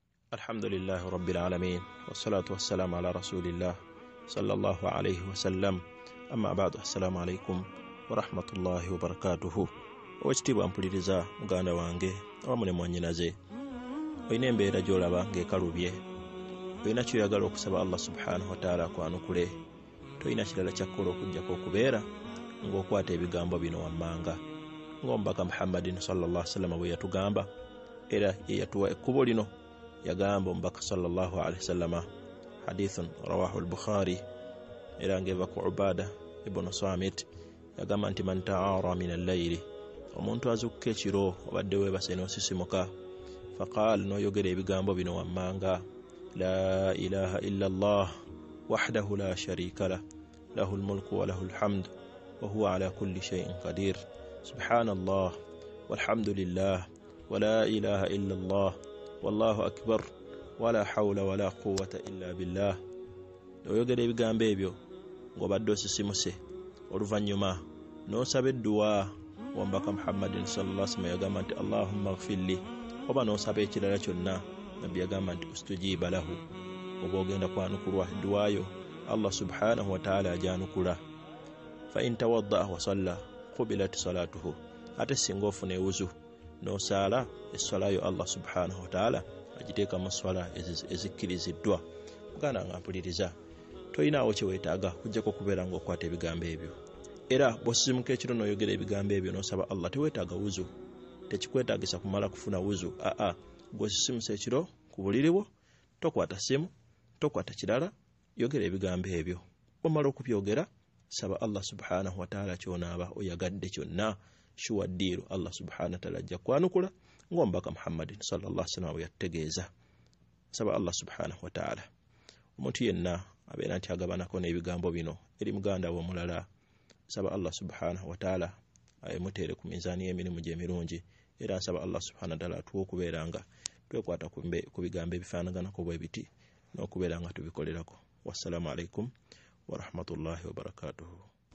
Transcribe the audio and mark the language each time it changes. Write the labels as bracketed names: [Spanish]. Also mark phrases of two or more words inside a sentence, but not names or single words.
[Arabic] الحمد لله رب العالمين والصلاة والسلام على رسول الله صلى الله عليه وسلم أما بعد السلام عليكم ورحمة الله وبركاته [Ganda] owekitiibwa mpuliriza muganda wange awamune mwannyinaze olina embeera gy'olaba ng'ekalubye olina kyoyagala okusaba [Arabic] الله سبحانه وتعالى [Ganda] akwanukule tolina kirala kyakkola okujjako okubeera ng'okwata ebigambo bino wammanga ng'omubaka [Arabic] محمد صلى الله عليه وسلم [Ganda] bwe yatugamba era ye yatuwa ekkubo lino yagamba omubaka [Arabic] صلى الله عليه وسلم حديث رواه البخاري [Ganda] era ngeva ku Ubada ibn Samit yagamba nti [Arabic] من تعار من الليل [Ganda] omuntu azukka ekiro obadde weebase n'osisimuka faqala noyogera ebigambo bino wammanga [Arabic] لا إله إلا الله وحده لا شريك له له الملك وله الحمد وهو على كل شيء قدير سبحان الله والحمد لله ولا إله إلا الله والله أكبر ولا حول ولا قوة إلا بالله [Ganda] oyogera ebigambo ebyo ng'obadde osisimuse oluvannyuma n'osaba edduwa wambaka [Arabic] محمد صلى الله عليه وسلم [Ganda] yagamba nti [Arabic] اللهم اغفر لي [Ganda] oba n'osaba ekirala kyonna nabbi yagamba nti [Arabic] يستجاب له [Ganda] oba ogenda kwanukulwa edduwayo [Arabic] الله سبحانه وتعالى ajanukula فإن توضأ وصلى قبلت صلاته [Ganda] ate singa ofuna ewuzu n'osala essalayo [Arabic] الله سبحانه وتعالى [Ganda] agiteeka mu swala ezikkiriziddwa muganda nga mpuliriza tolinaawo kyeweetaaga kujjako kubeera ng'okwata ebigambo ebyo era bw'osisimuka ekiro n'oyogera ebigambo ebyo n'osaba Allah teweetaaga wuzu tekikwetaagisa kumala kufuna wuzu gw'osisimusa ekiro ku buliri bwo tokwata simu tokwata kirala yogera ebigambo ebyo omala okubyogera saba [Arabic] الله سبحانه وتعالى [Ganda] kyonaaba oyagadde kyonna shuwa ddiiru [Arabic] الله سبحانه وتعالى [Ganda] ajja kwanukula ng'omubaka [Arabic] محمد صلى الله عليه وسلم [Ganda] yategeeza saba [Arabic] الله سبحانه وتعالى [Ganda] omuntu yenna abeera nti agabanako n'ebigambo bino eri muganda we omulala saba [Arabic] الله سبحانه وتعالى [Ganda] ayimuteere ku mizaani y'emirimu gye emirungi era nsaba [Arabic] الله سبحانه وتعالى [Ganda] atuwa okubeera nga twekwata ku bigambo ebifaanaganako bwe biti n'okubeera nga tubikolerako [Arabic] والسلام عليكم ورحمة الله وبركاته.